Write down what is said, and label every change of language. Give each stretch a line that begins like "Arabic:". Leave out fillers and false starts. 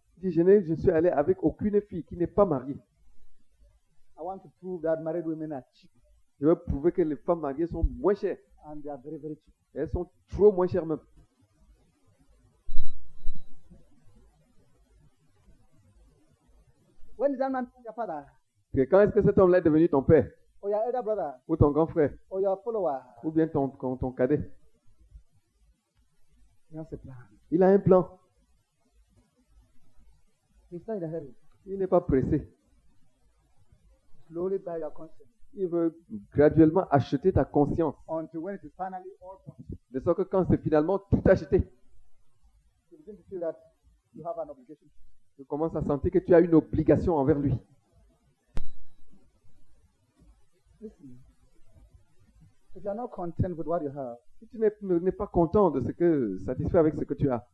French: Il dit, je suis allé avec aucune fille qui n'est pas mariée.
English: I want to prove that married women are cheap.
French: Je veux prouver que les femmes mariées sont moins chères.
English: And they are very, very cheap.
French: Elles sont trop moins chères même.
English: When did that man become your father?
French: Que quand est-ce que cet homme-là est devenu ton père,
English: Or your elder brother?
French: ou ton grand frère,
English: Or your follower?
French: ou bien ton cadet?
English: He has a plan.
French: Il a un plan.
English: He's not in a hurry.
French: Il n'est pas pressé.
English: Slowly buy your conscience.
French: Il veut graduellement acheter ta conscience.
English: Until when it is finally all gone,
French: De sorte que quand c'est finalement tout acheté,
English: you begin to feel that you have an obligation.
French: tu commences à sentir que tu as une obligation envers lui.
English: Listen. If you are not content with what you have,
French: Si tu n'es pas content de satisfait avec ce que tu as,